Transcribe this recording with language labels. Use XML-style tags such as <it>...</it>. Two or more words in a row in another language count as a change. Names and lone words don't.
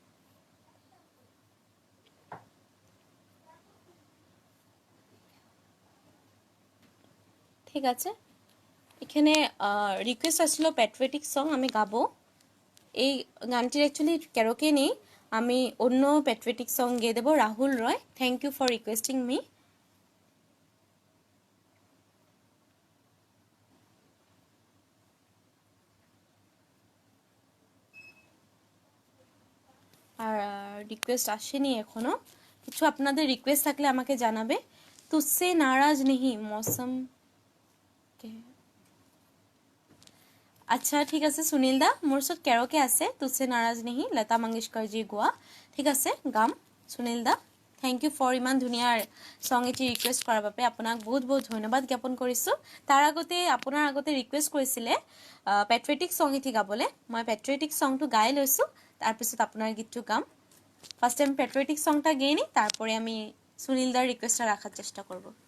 <bn>ঠিক আছে, এখানে রিকোয়েস্ট আসছিল</bn> <en>patriotic song</en> <bn>আমি গাবো। এই গানটির অ্যাকচুয়ালি ক্যারোকে নেই, আমি অন্য</bn> <en>patriotic song</en> <bn>গেয়ে দেবো, রাহুল রয়।</bn> <en>thank you for requesting me.</en> <bn>আর রিকোয়েস্ট আসেনি এখনো। কিছু আপনাদের রিকোয়েস্ট থাকলে আমাকে জানাবে।</bn> <hi>तुझसे नाराज़ नहीं मौसम,</hi> <bn>আচ্ছা ঠিক আছে সুনীল দা,</bn> <as>মোৰ ওচৰত কেৰকে আছে</as> <hi>तुझसे नाराज़ नहीं,</hi> <as>লতা মংগেশকৰজী গোৱা। ঠিক আছে গাম সুনীল দা।</as> <en>thank you for</en> <as>ইমান ধুনীয়া সং এটি ৰিকুৱেষ্ট কৰাৰ বাবে আপোনাক বহুত বহুত ধন্যবাদ জ্ঞাপন কৰিছোঁ। তাৰ আগতে আপোনাৰ আগতে ৰিকুৱেষ্ট কৰিছিলে</as> <en>patriotic song</en> <as>এটি গাবলৈ, মই</as> <en>patriotic songটো</en> <as>গাই লৈছোঁ, তাৰপিছত আপোনাৰ গীতটো গাম।</as> <en>first time patriotic songটা</en> <bn>গেয়ে নিই, তারপরে আমি সুনীল দার রিকোয়েস্টটা রাখার চেষ্টা করব।</bn>